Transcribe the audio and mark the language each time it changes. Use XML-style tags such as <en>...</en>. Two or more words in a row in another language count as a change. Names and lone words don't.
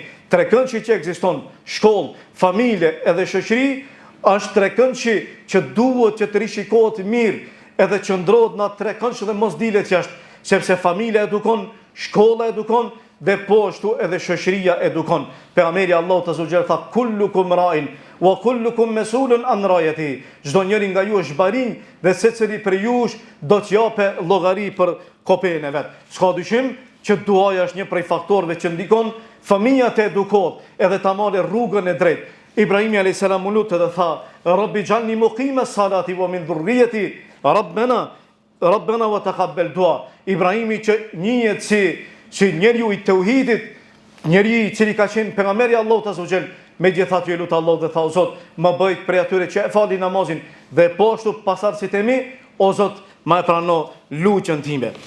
<sq>Trekëndshi që ekziston, shkollë, familje edhe shoqëri, është trekëndshi që duhet që të rishikohet mirë, edhe qëndrohet në atë trekëndsh dhe mos dilet jashtë, sepse familja edukon, shkolla edukon dhe po ashtu edhe shoqëria edukon.</sq> <ar>Pejgamberi الله عز وجل tha كلكم راع وكلكم مسؤول عن رعيته.</ar> <sq>Çdo njeri nga ju është barinj dhe secili prej jush do të japë llogari për kopën e vet. S'ka dyshim që duaja është një prej faktorëve që ndikon fëmia të edukohet edhe ta marrë rrugën e drejtë. Ibrahimi</sq> <ar>عليه السلام</ar> <sq>u lut dhe tha:</sq> <ar>"رب اجعلني مقيم الصلاة ومن ذريتي ربنا وتقبل دعاء."</ar> <sq>Ibrahimi që njihet si njeriu i tauhidit, njeriu i cili ka qenë pejgamberi i Allahut</sq> <ar>عز وجل,</ar> <sq>megjithatë lut Allahu dhe tha: "O Zot, më bëj prej atyre që e falin namazin dhe po ashtu pasardhësit e mi, o Zot, më e prano lutjen time."</sq>